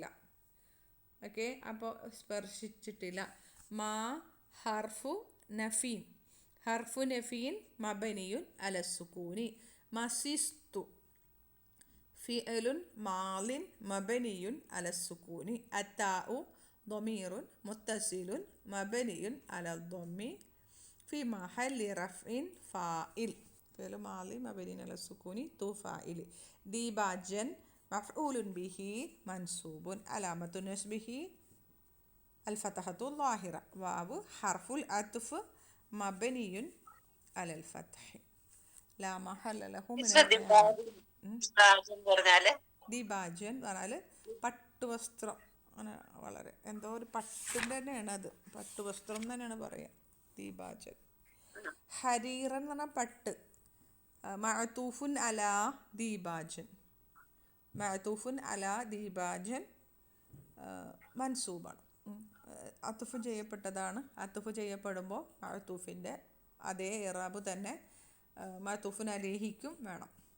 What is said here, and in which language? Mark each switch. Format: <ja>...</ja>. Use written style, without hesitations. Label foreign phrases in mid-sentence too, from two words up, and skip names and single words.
<ml>ഓക്കെ, അപ്പോൾ സ്പർശിച്ചിട്ടില്ല.</ml> <ar>ما حرف نفي مبني على السكون. مسست فعل ماض مبني على السكون. അത്താഉ ضمير متصل مبني على الضم في محل رفع فاعل فعل ماضي مبني على السكون تو فاعل ديباجا مفعول به منصوب علامة نصبه الفتحة الظاهرة واو حرف العطف مبني على الفتح لا محل له من الإعراب</ar> <ml>ദീപാജ്യൻ പറഞ്ഞാൽ പട്ടുവസ്ത്രം അങ്ങനെ വളരെ എന്തോ ഒരു പട്ടിൻ്റെ തന്നെയാണ് അത് പട്ടുവസ്ത്രം തന്നെയാണ് പറയുക</ml> <ar>ديباجا حريرا</ar> <ml>എന്ന് പറഞ്ഞാൽ പട്ട്</ml> <ar>معطوف على ديباجا معطوف على ديباجا</ar> <ml>മൻസൂബാണ് അത്തുഫ് ചെയ്യപ്പെട്ടതാണ് അത്തുഫ് ചെയ്യപ്പെടുമ്പോൾ മഅതൂഫിൻ്റെ അതേ ഇറാബ് തന്നെ മഅതൂഫുൻ അലൈഹിക്കും വേണം</ml>